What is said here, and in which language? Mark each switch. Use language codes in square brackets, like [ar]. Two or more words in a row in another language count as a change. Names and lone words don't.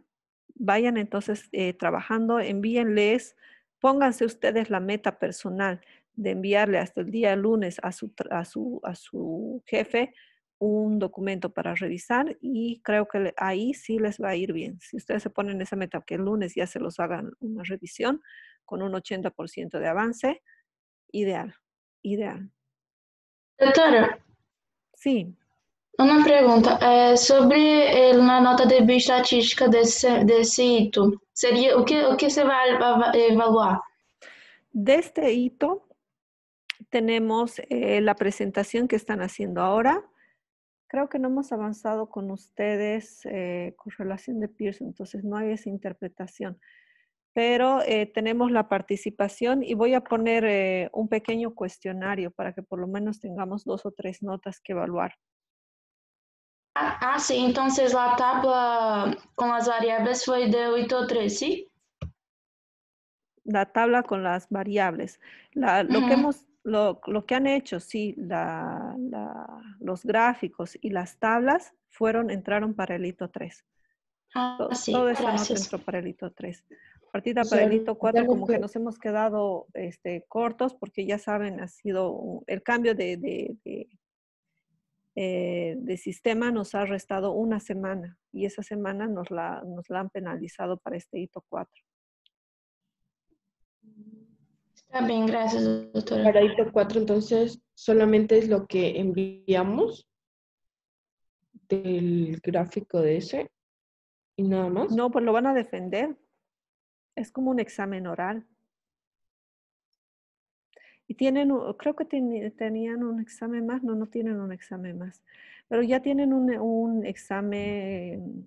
[es] Vayan entonces trabajando, envíenles, pónganse ustedes la meta personal de enviarle hasta el día lunes a su jefe un documento para revisar y creo que ahí sí les va a ir bien. Si ustedes se ponen esa meta que el lunes ya se los hagan una revisión con un 80% de avance, ideal, ideal. [pt] Doutora, [es] Sí, [pt] uma pergunta. Sobre na nota de bioestatística desse hito, seria o que você vai evaluar? [es] de este hito tenemos la presentación que están haciendo ahora. Creo que no hemos avanzado con ustedes con relación de Pearson, entonces no hay esa interpretación. Pero tenemos la participación y voy a poner un pequeño cuestionario para que por lo menos tengamos 2 o 3 notas que evaluar. [pt] Sim. Então, a tabla com as variáveis foi de 8 ou 3, sim? [es] La tabla con las variables. Lo que han hecho, sí, los gráficos y las tablas entraron para el hito 3. [pt] Sim. [es] Toda esta nota [pt] Graças. [es] entró para el hito 3. Partida O para sea, el hito 4, ya no como que fue- nos hemos quedado cortos porque ya saben, ha sido el cambio de sistema nos ha restado una semana y esa semana nos la han penalizado para este hito 4. [pt] Está bem, graças, doutora. [es] Para hito 4, entonces, solamente es lo que enviamos del gráfico de ese y nada más. No, pues lo van a defender. Es como un examen oral. Y creo que tenían un examen más, no tienen un examen más, pero ya tienen un examen.